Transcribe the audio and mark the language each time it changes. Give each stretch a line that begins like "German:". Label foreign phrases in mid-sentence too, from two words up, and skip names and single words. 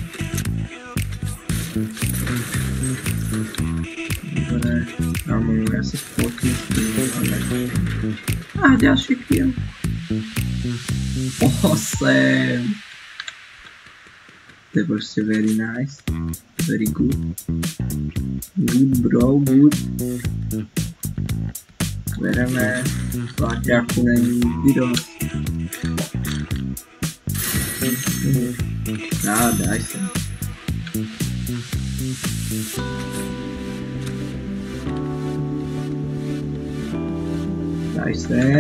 Slovak: Dobre, kámo, ja sa spolknem s tým, ale... A ďalší kill. 8. To je proste
English: very nice. Very good. Good bro, good.
Slovak: Bereme. Plaťaku není dosť. Daj sa. Daj sem.